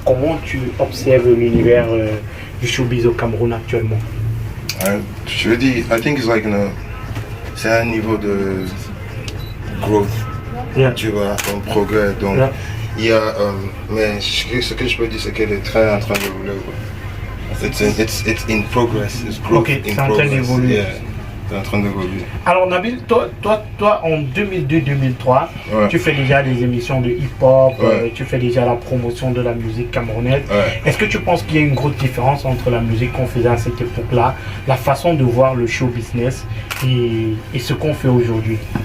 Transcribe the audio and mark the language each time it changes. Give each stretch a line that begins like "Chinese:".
French: Comment tu observes l'univers du showbiz au Cameroun actuellement? Je veux dire,
English: I think it's like
French: c'est un niveau de growth, tu vois, un progrès. Donc, il y a, mais ce que je peux dire, c'est qu'elle est très en train d'évoluer.
English: It's in progress, it's growth in progress.
French: En train d'évoluer. Yeah. En train d'évoluer. Alors Nabil, toi en 2002-2003, tu fais déjà des émissions de hip-hop, tu fais déjà la promotion de la musique camerounaise. Est-ce que tu penses qu'il y a une grosse différence entre la musique qu'on faisait à cette époque-là, la façon de voir le show business et ce qu'on fait aujourd'hui?